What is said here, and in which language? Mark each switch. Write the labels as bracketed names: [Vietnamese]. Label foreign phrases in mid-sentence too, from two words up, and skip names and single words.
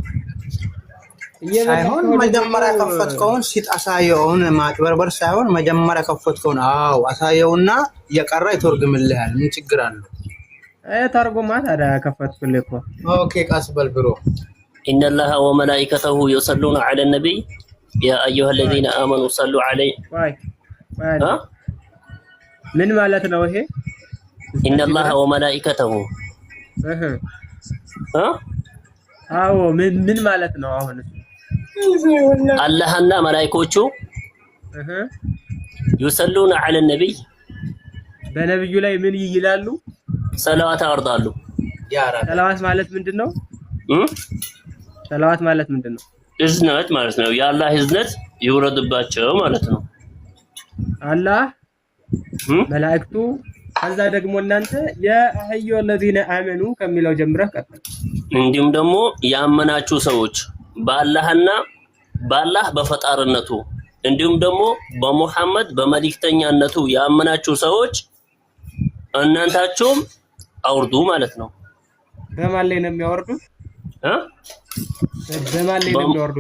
[Amharic] ሳይሆን መጀመሪያ ከፈትከውን ሲጥ አሳየውን ማጭበርበር ሳይሆን መጀመሪያ ከፈትከውን አው አሳየውና እየቀራ ይተርጉምልሃል። ምን ችግር አለው? ተርጉማ ታዲያ ከፈትኩልህ እኮ። ኦኬ ቀስ በል ብሮ። [Arabic] إن الله وملائكته يصلون على النبي يا أيها الذين آمنوا صلوا عليه [Amharic] ምን ማለት ነው ይሄ? [Arabic] إن الله وملائكته [Amharic] አዎ ምን ማለት ነው? አሁን አላህና መላእክቶቹ [Arabic] يصلون على النبي [Amharic] በነብዩ ላይ ምን ይላሉ? ሰላዋት ያወርዳሉ። ሰላዋት ማለት ምንድነው? ሰላዋት ማለት ምንድነው? እዝነት ማለት ነው። የአላህ እዝነት ይወረድባቸው ማለት ነው። አላህ መላእክቱ ከዛ ደግሞ እናንተ [Arabic] يا أيها الذين آمنوا [Amharic] ከሚለው ጀምረህ ቀጥል። እንዲሁም ደግሞ ያመናችሁ ሰዎች በአላህና በአላህ በፈጣርነቱ እንዲሁም ደግሞ በሙሐመድ በመልእክተኛነቱ ያመናችሁ ሰዎች እናንታችሁም አውርዱ ማለት ነው። በማን ላይ ነው የሚያወርዱት? በማን ላይ ነው የሚያወርዱት?